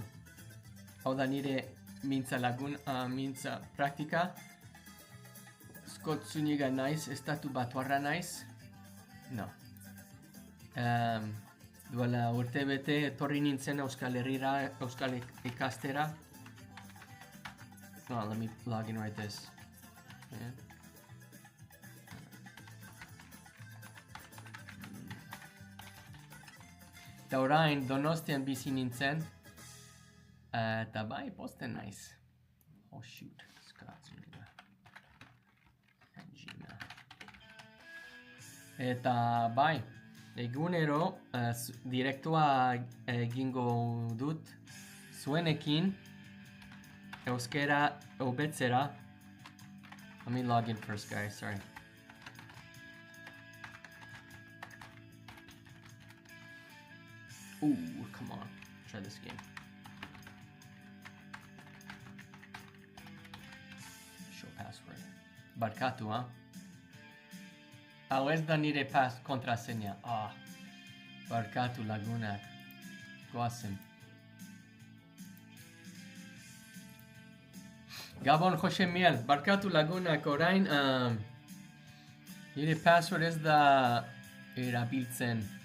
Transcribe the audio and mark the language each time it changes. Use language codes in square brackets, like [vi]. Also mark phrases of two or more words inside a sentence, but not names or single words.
[eu] Hau da nire mintza praktika. Skotzuniga naiz, estatu batuarra naiz. No. Duela urte bete etorri nintzen Euskal Herrira, Euskal ikastera. [en] No, let me log in right this. Yeah. [eu] Eta orain Donostian bizi nintzen. Eta bai, posten naiz. [en] Oh shoot, [eu] eta bai, egunero direktua egingo dut zuenekin euskera hobetzera. [en] Let me log in first, guys. Sorry. Ooh, come on. Try this game. Show password. [eu] Barkatu, huh? Always da nire contraseña. Ah. Barkatu Laguna. Goasim. Gabon Jose Miel. Barkatu Laguna. Orain, nire password ez da erabiltzen.